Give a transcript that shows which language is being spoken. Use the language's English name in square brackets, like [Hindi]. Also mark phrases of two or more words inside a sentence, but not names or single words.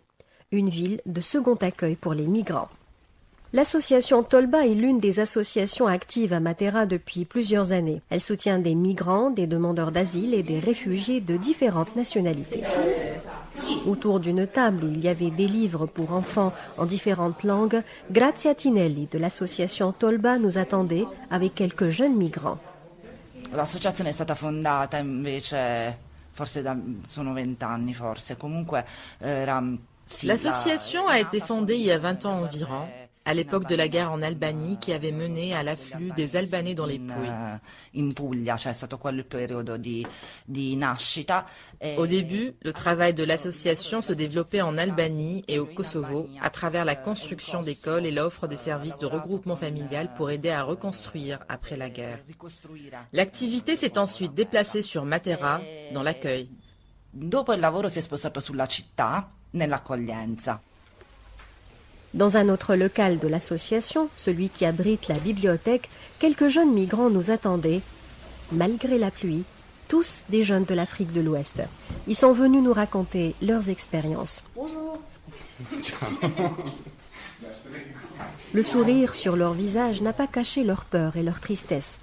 [French] Une ville de second accueil pour les migrants. L'association Tolba est l'une des associations actives à Matera depuis plusieurs années. Elle soutient des migrants, des demandeurs d'asile et des réfugiés de différentes nationalités. Autour d'une table où il y avait des livres pour enfants en différentes langues, Grazia Tinelli de l'association Tolba nous attendait avec quelques jeunes migrants. [Italian] L'associazione è stata fondata invece forse sono 20 anni forse, comunque era. [French] L'association a été fondée il y a 20 ans environ, à l'époque de la guerre en Albanie qui avait mené à l'afflux des Albanais dans les Pouilles. Au début, le travail de l'association se développait en Albanie et au Kosovo à travers la construction d'écoles et l'offre des services de regroupement familial pour aider à reconstruire après la guerre. L'activité s'est ensuite déplacée sur Matera, dans l'accueil. [Italian] Dopo il lavoro si è spostato sulla città, nell'accoglienza. [French] Dans un autre local de l'association, celui qui abrite la bibliothèque, quelques jeunes migrants nous attendaient. Malgré la pluie, tous des jeunes de l'Afrique de l'Ouest. Ils sont venus nous raconter leurs expériences. Bonjour. Le sourire sur leur visage n'a pas caché leur peur et leur tristesse.